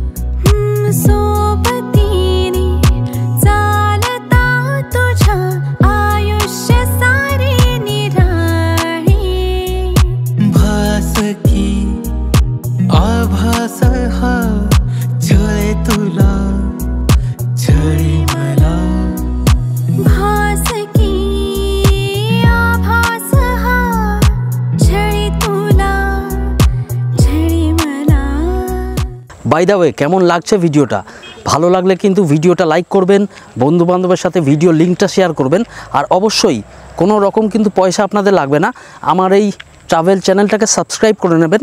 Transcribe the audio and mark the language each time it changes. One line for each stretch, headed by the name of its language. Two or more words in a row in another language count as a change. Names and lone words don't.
Marathi: सोबतीने चालता तुझं आयुष्य सारे निराळे, भास की आभास हा छळे तुला छळे मला, भास की
English: by the way,
Bangla: কেমন লাগছে ভিডিওটা? ভালো লাগলে কিন্তু ভিডিওটা লাইক করবেন, বন্ধুবান্ধবের সাথে ভিডিও লিঙ্কটা শেয়ার করবেন, আর অবশ্যই কোনো রকম কিন্তু পয়সা আপনাদের লাগবে না, আমার এই ট্রাভেল চ্যানেলটাকে সাবস্ক্রাইব করে নেবেন।